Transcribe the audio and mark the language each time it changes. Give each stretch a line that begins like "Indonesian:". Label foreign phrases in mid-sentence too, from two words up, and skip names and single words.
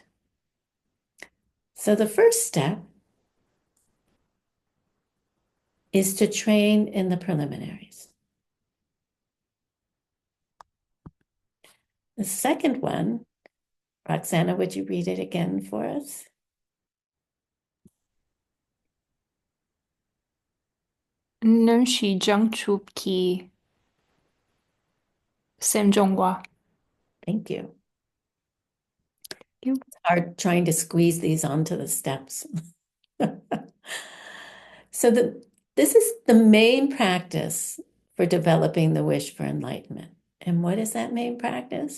English: So the first step is to train in the preliminaries. The second one, Roxana, would you read it again for us?
Tibetan: Nön shi jang chup ki sem jongwa.
English: Thank you. You. It's hard trying to squeeze these onto the steps. So this is the main practice for developing the wish for enlightenment. And what is that main practice?